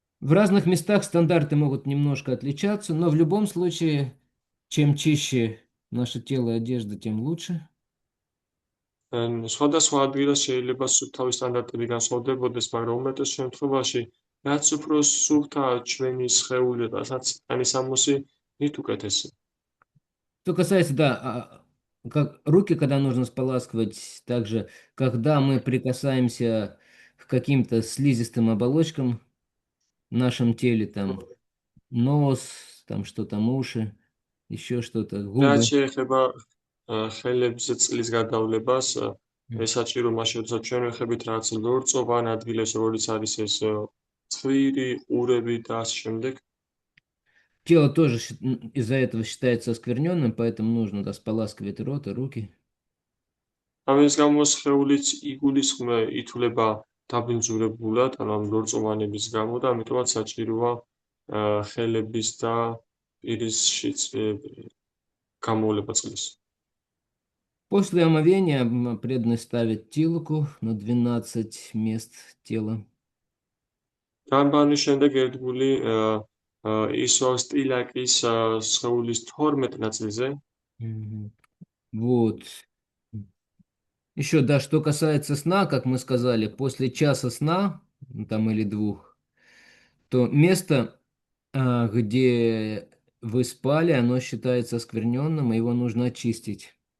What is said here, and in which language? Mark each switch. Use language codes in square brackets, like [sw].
[ru] В разных местах стандарты могут немножко отличаться, но в любом случае, чем чище наше тело и одежда, тем лучше. [ka] სხვადასხვა ადგილას შეიძლება სუფთავის სტანდარტები განსხვავდებოდეს, მაგრამ უმეტეს შემთხვევაში, რაც უფრო სუფთაა ჩვენი სხეული და რაც ტანისამოსი, მით უკეთესი. [ru] Что касается, да, как руки, когда нужно споласкивать, также, когда мы прикасаемся к каким-то слизистым оболочкам в нашем теле, там, нос, там, что там, уши, еще что-то, [ka] რაც [ru] губы. [ka] შეეხება ხელებზე წყლის გადავლებას, ეს საჭირო მაშინ, როდესაც ჩვენ ვეხებით რაღაც ლორწოვან ადგილებს, როგორც არის ეს ცხვირი, ყურები და ასე შემდეგ. [ru] Тело тоже из-за этого считается оскверненным, поэтому нужно, да, споласкивать рот и руки. [ka] ამის გამო სხეულიც ითვლება დაბინძურებულად, ანუ ამ ლორწოვანების გამო და ამიტომაც საჭიროა ხელების და პირისში გამოვლება წყლის. [ru] После омовения преданный ставит тилку на 12 мест тела. [ka] განბანის შემდეგ ერთგული ისვავს ტილაკის სხეულის 12 ნაწილზე. [ru] Вот. Еще, да, что касается сна, как мы сказали, после часа сна, там или 2, то место, где вы спали, оно считается оскверненным, и его нужно очистить.